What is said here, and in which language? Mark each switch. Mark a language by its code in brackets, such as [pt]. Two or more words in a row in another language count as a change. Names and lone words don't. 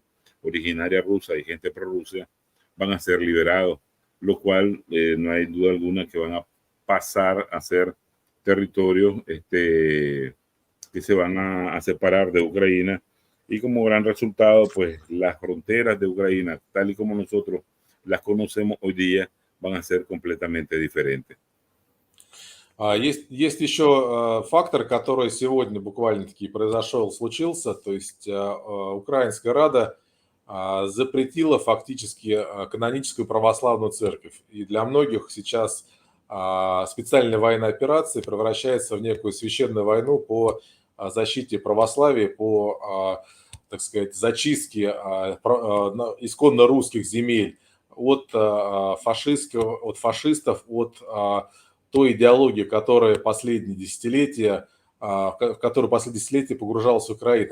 [es] originaria rusa y gente prorrusia, van a ser liberados, lo cual no hay duda alguna que van a pasar a ser territorios que se van a separar de Ucrania, y como gran resultado, pues las fronteras de Ucrania, tal y como nosotros las conocemos hoy día, van a ser completamente diferentes. [ru] Есть еще фактор, который сегодня буквально-таки случился, то есть Украинская Рада запретила фактически каноническую православную церковь. И для многих сейчас специальная военная операция превращается в некую священную войну по защите православия, по, так сказать, зачистке исконно русских земель от фашистов, от той идеологии, которая последние десятилетия погружалась Украина.